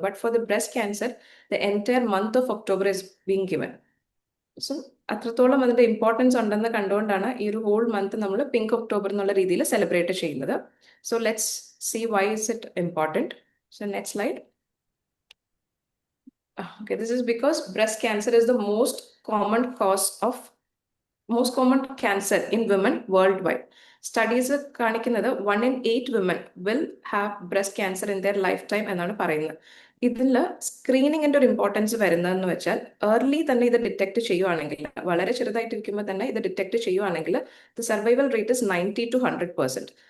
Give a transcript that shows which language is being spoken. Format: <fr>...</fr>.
<en>But for the breast cancer the entire month of October is being given.</en> <ml>So അത്രത്തോളം അതിന്റെ importance ഉണ്ടെന്ന് കണ്ടുകൊണ്ടാണ് ഈ ഒരു ഹോൾ മന്ത് നമ്മൾ പിങ്ക് ഒക്ടോബർ എന്നുള്ള രീതിയിൽ സെലിബ്രേറ്റ് ചെയ്യുന്നത്.</ml> <en>So let's see why is it important. So next slide. Okay, this is because breast cancer is the most common cause of most common cancer in women worldwide. Studies</en> <ml>കാണിക്കുന്നത്</ml> <en>1 in 8 women will have breast cancer in their lifetime</en> <ml>എന്നാണ് പറയുന്നത്. ഇതിൽ സ്ക്രീനിങ്ങിന്റെ ഒരു importance വരുന്നതെന്ന് വെച്ചാൽ early തന്നെ ഇത് detect ചെയ്യുവാണെങ്കിൽ, വളരെ ചെറുതായിട്ടിരിക്കുമ്പോൾ തന്നെ ഇത് ഡിറ്റക്ട് ചെയ്യുവാണെങ്കിൽ</ml> <en>The survival rate is 90 to 100%.</en>